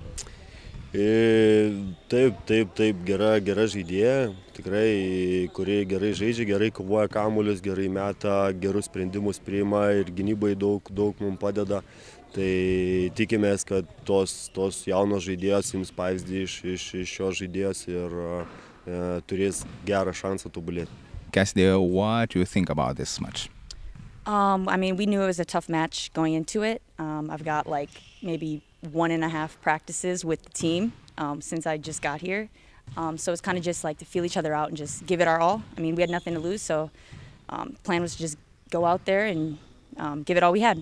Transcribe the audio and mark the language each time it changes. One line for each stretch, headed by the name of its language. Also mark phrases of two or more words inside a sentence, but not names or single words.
Lithuanian: Taip, gera žaidėja, tikrai, kurie gerai žaidžia, gerai kovoja kamuolius, gerai meta, gerus sprendimus priima ir gynybai daug mums padeda. Tai tikimės, kad tos jaunos žaidėjos ims pavyzdį iš šios žaidėjos ir turės gerą šansą tobulėti.
English: Cassidy, what do you think about this match? I mean, we knew it was a tough match going into it. I've got maybe 1.5 practices with the team since I just got here. So it's kind of just to feel each other out and just give it our all. I mean, we had nothing to lose, so the plan was to just go out there and give it all we had.